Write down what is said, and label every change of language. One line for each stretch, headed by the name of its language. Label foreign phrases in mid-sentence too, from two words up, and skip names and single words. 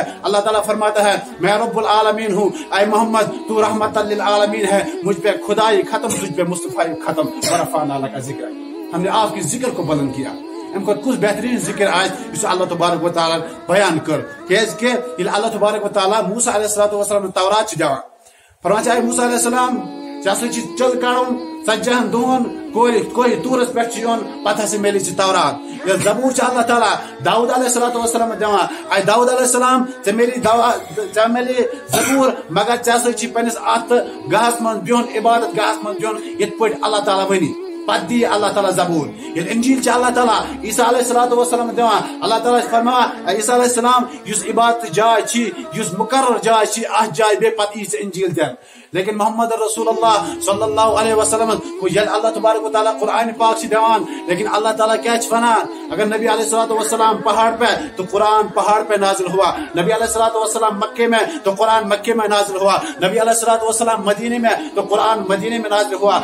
Urdu: اللہ تعالیٰ فرماتا ہے میں رب العالمین ہوں اے محمد تو رحمت للعالمین ہے مجھ پہ خدائی ختم تجھ پہ مصطفیٰ ختم
Arabic: ورفعنا لک ذکرک
Urdu: ہم نے آپ کی ذکر کو بلند کیا.
Kashmiri: ام کھۄتہٕ کُس بہترین ذکر آس اللہ تبارک و تعالیٰ بیان کر کیازِ کہ ییٚلہِ اللہ تبارک و تعالیٰ موسیٰ
Arabic: علیہ الصلوۃ والسلام
Kashmiri: تورات چھُ دِوان فرمان چھُ اے موسیٰ
Arabic: علیہ السلام
Kashmiri: ژےٚ ہسا چھُ چل کڑُن 40 دۄہن کوہِ تورس پٮ۪ٹھ چھُ یُن پتہٕ ہسا میلہِ ژےٚ تورات. ییٚلہِ زبور چھُ اللہ تعالیٰ داؤد
Arabic: علیہ الصلوۃ والسلام
Kashmiri: دِوان اے داؤد
Arabic: علیہ السلام
Kashmiri: ژےٚ میلی زبور مگر ژےٚ ہسا چھُ پننس اتھ گاہس منٛز بِہُن عبادت گاہس منٛز بِہُن یِتھ پٲٹھۍ اللہ تعالیٰ ونی پتہٕ دی اللہ تعالیٰ زبور. ییٚلہِ انجیل چھُ اللہ تعالیٰ عیسیٰ
Arabic: علیہ الصلوۃ والسلام
Kashmiri: دِوان اللہ تعالیٰ چھُ فرماوان عیسیٰ
Arabic: علیہ السلام
Kashmiri: یُس عبادت جاے چھِ یُس مقرر جاے چھِ اتھ جایہِ بیٚیہِ پتہٕ یی ژےٚ انجیل دِنہٕ.
Urdu: لیکن محمد رسول اللہ
Arabic: صلی اللہ علیہ وسلم
Urdu: کو یل اللہ تبارک و تعالیٰ قرآن پاک سے دیوان لیکن اللہ تعالیٰ کیا ونان اگر نبی
Arabic: علیہ الصلوۃ والسلام
Urdu: پہاڑ پہ تو قرآن پہاڑ پہ نازل ہوا. نبی
Arabic: علیہ الصلوۃ والسلام
Urdu: مکے میں تو قرآن مکے میں نازل ہوا. نبی
Arabic: علیہ الصلوۃ والسلام
Urdu: مدینے میں تو قرآن مدینے میں نازل ہوا.